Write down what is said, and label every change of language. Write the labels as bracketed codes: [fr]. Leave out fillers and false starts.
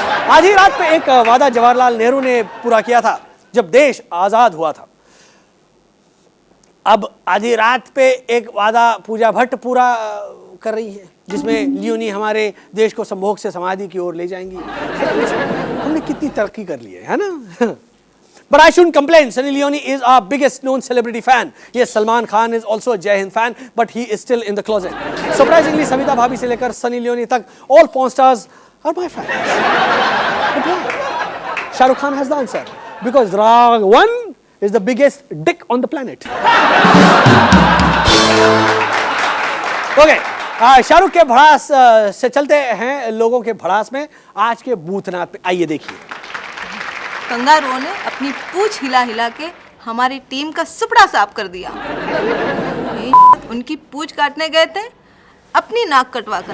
[hi] आधी रात पे एक वादा जवाहरलाल नेहरू ने पूरा किया था जब देश आजाद हुआ था। अब आधी रात पे एक वादा पूजा भट्ट पूरा कर रही है, जिसमें लियोनी हमारे देश को संभोग से समाधि की ओर ले जाएंगी। हमने कितनी तरक्की कर ली है ना? [en] But I shouldn't complain. Sunny Leone is our biggest known celebrity fan. Yes, Salman Khan is also a Jai Hind fan, but he is still in the closet. Surprisingly, Savita Bhabhi [hi] से लेकर [en] Sunny Leone [hi] तक, [en] all porn stars are my fans. But why? Shah Rukh Khan has the answer. Because Raghavan is the biggest dick on the planet. Okay. [hi] Shahrukh के भड़ास से चलते हैं लोगों के भड़ास में आज के बूथनाथ पे। आइए देखिए। कंगारुओं ने अपनी पूंछ हिला हिला के हमारी टीम का सुपड़ा साफ कर दिया। उनकी पूंछ काटने गए थे, अपनी नाक कटवा कर।